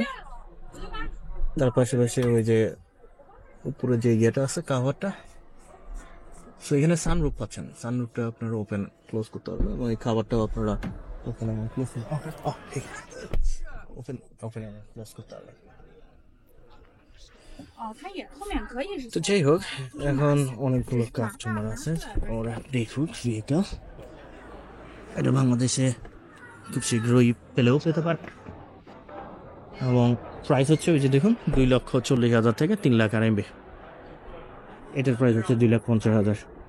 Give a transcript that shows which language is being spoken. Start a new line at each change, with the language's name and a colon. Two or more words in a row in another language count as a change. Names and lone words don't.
Bangla: তার পাশাপাশি ওই যে উপরে যে ইয়েটা আছে কাভারটা, সো এখানে সানরুফ পাচ্ছেন, সানরুফটা আপনারা
English: open close
Bangla: করতে পারবেন এবং এই খাবারটাও আপনারা ওপেন এবং ক্লোজ ওপেন এবং ক্লোজ করতে পারবেন।
Chinese: 哦，它也后面可以是
Bangla: তো যাই হোক, এখন অনেকগুলো কাস্টমার আছে, ওরা দেখুক ভেহিকেল, এটা বাংলাদেশে খুব শীঘ্রই পেতে পারে। এবং প্রাইস হচ্ছে ওই যে দেখুন 2,40,000 থেকে 3 লাখ RMB, এটার প্রাইস হচ্ছে 2,50,000।